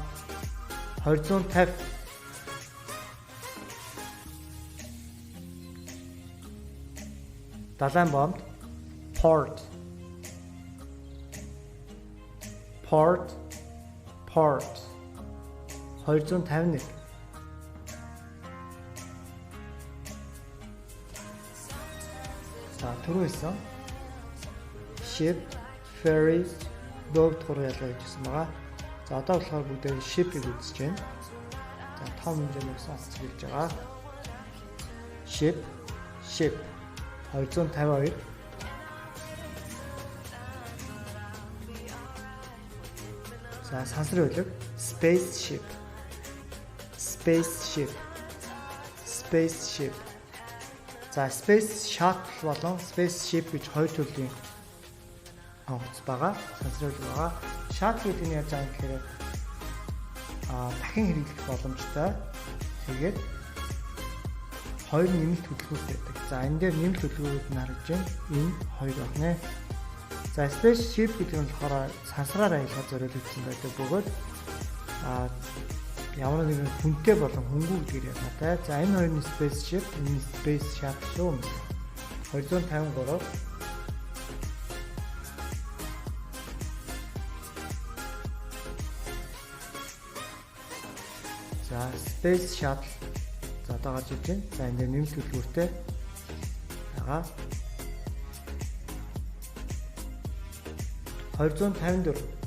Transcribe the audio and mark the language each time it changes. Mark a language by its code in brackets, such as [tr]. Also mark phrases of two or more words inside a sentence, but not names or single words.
[mn] 250 Далайн бомб port 251 За түрүүсэн [en] ship, ferry, boat [mn] гурван ялгаа хийжсэн байгаа. За одоо болохоор бүгдээ ship-ийг үзэж байна. За том хэмжээний усан онгоц хэлж байгаа. Ship 252 За сансрын хөлөг spaceship За [en] space shuttle [mn] болон spaceship гэж хоёр төрлийн онгоц байгаа. Сансрын хөлөг байгаа. Shuttle гэдэг нь яаж байгаа гэхээр дахин хэрэглэх боломжтой. Тэгээд хоёр нэмэлт хөдөлгөөнт байдаг. За энэ дээр нэмэлт хөдөлгөөнүүд нь харагдж байна. Энэ хоёр байна. За spaceship гэдэг нь болохоор сансраар аялахад зориулагдсан байдаг бөгөөд ямар нэгэн хүнтэй болон хөнгүү гэдгээр ялгаатай. За энэ хоёрын spaceship, энэ [en] space shuttle [mn] шүү. 253 За [en] space shuttle [mn] За одоо гарч иж байна. За энэ нэмэлт хөдөлгөөртэй байгаа. 254